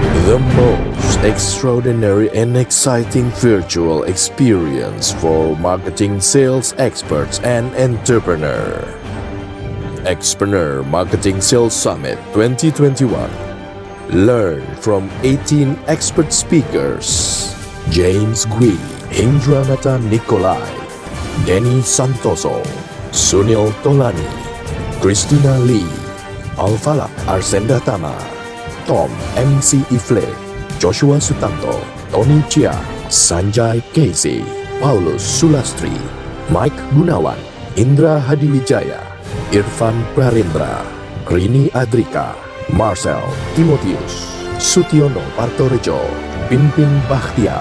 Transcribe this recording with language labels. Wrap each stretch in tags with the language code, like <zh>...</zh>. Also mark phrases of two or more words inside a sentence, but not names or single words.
<en>The most extraordinary and exciting virtual experience for marketing sales experts and entrepreneur. Expreneur Marketing Sales Summit 2021. Learn from 18 expert speakers. James Gui, Hindranata Nikolai, Denny Santoso, Sunil Tolani, Christina Lee, Alfalak Arsenda Tama, Tom MC Ifle, Joshua Sutanto, Tony Chia, Sanjay Casey, Paulus Sulastri, Mike Gunawan, Indra Hadiwijaya, Irfan Prarendra, Rini Adrika, Marcel Timotius, Sutiono Partorejo, Pimpin Bakhtiar.</en>